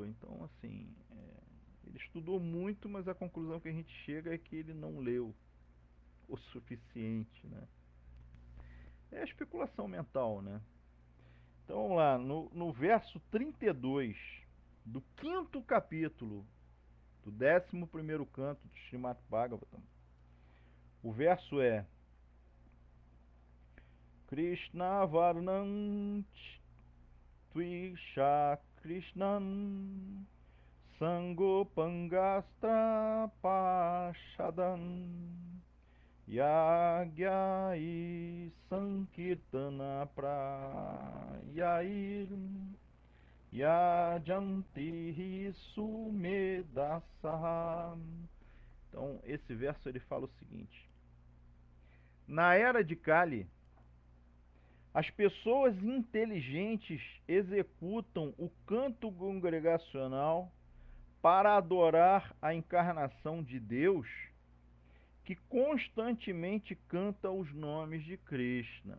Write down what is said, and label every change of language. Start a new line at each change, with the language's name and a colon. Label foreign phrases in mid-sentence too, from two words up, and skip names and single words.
Portuguese: Então, assim, ele estudou muito, mas a conclusão que a gente chega é que ele não leu o suficiente, né? É especulação mental, né? Então, vamos lá, no verso 32 do 5º capítulo do 11º canto do Srimad Bhagavatam, o verso é:
Sanskrit: कृष्ण वर्णं त्विषा कृष्णं साङ्गोपाङ्गास्त्र पार्षदम् यज्ञैः सङ्कीर्तन प्रायैर् यजन्ति सुमेधसः.
Portuguese: Então, esse verso ele fala o seguinte: na era de Kali, As pessoas inteligentes executam o canto congregacional para adorar a encarnação de Deus, que constantemente canta os nomes de Krishna.